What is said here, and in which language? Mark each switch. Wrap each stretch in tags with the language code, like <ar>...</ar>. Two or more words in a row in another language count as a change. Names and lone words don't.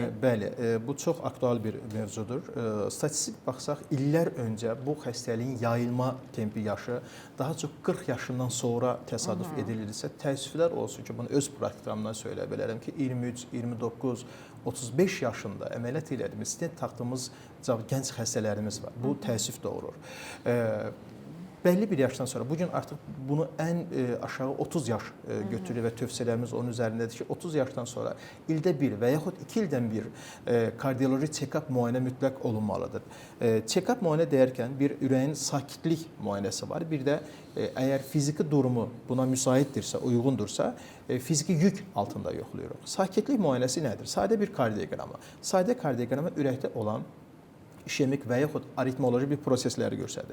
<az>Bəli, bu çox aktual bir mövzudur. Statistik baxsaq, illər öncə bu xəstəliyin yayılma tempi yaşı daha çox 40 yaşından sonra təsadüf edilirsə, təəssüflər olsun ki, bunu öz praktikamdan söyləyə bilərəm ki, 23, 29, 35 yaşında əməliyyat elədiyimiz, stent taxdığımız gənc xəstələrimiz var. Bu təəssüf doğurur. Bəlli bir yaşdan sonra, bugün artıq bunu ən aşağı 30 yaş götürür və tövsiyələrimiz onun üzərindədir ki, 30 yaşdan sonra ildə bir və yaxud 2 ildən bir kardioloji check-up müayinə mütləq olunmalıdır. Check-up müayinə deyərkən bir ürəyin sakitlik müayinəsi var. Bir də əgər fiziki durumu buna müsaitdirsə, uyğundursa, fiziki yük altında yoxlayırıq. Sakitlik müayinəsi nədir? Sadə bir kardioqrama. Sadə kardioqrama ürəkdə olan işemik və yaxud aritmoloji bir prosesləri göstərir.</az>